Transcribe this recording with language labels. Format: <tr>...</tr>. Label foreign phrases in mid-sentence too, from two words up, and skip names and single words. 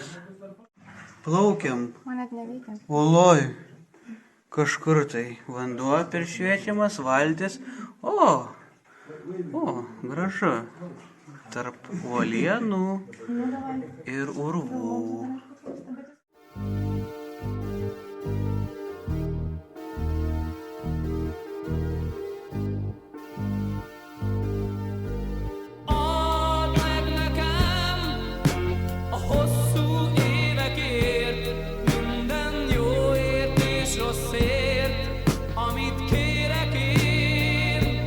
<lt>Plaukiam, Man net neveikia. uoloj, kažkur tai vanduo peršviečiamas, valtis. O, gražu. Tarp uolienų ir urvų.</lt> <hu>Add meg nekem a hosszú évekért, minden jóért és rosszért, amit kérek én.</hu>